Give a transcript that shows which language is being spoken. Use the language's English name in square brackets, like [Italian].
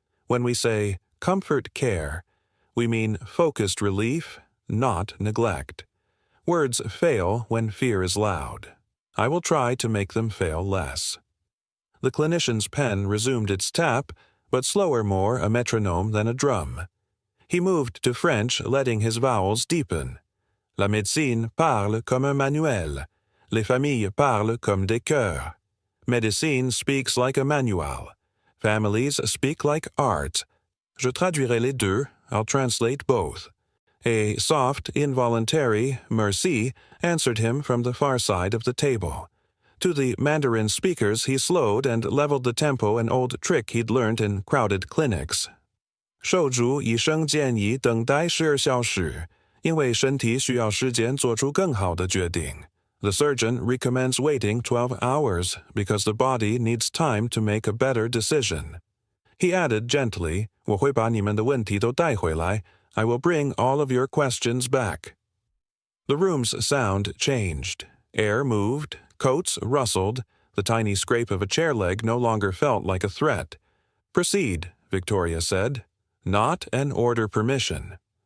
[English] "When we say comfort care, we mean focused relief, not neglect. Words fail when fear is loud. I will try to make them fail less." The clinician's pen resumed its tap, but slower more a metronome than a drum. He moved to French, letting his vowels deepen. [French] "La médecine parle comme un manuel. Les familles parlent comme des chœurs. [English] Médecine speaks like a manual. Families speak like art. [French] Je traduirai les deux, [English] I'll translate both." A soft, involuntary merci answered him from the far side of the table. To the Mandarin speakers he slowed and leveled the tempo, an old trick he'd learned in crowded clinics. [Chinese] 受主医生建议等待12小时，因为身体需要时间做出更好的决定. [English] The surgeon recommends waiting 12 hours because the body needs time to make a better decision. He added gently, [Chinese] 我会把你们的问题都带回来. [English] I will bring all of your questions back. The room's sound changed. Air moved, coats rustled. The tiny scrape of a chair leg no longer felt like a threat. "Proceed," Victoria said. "Not an order permission."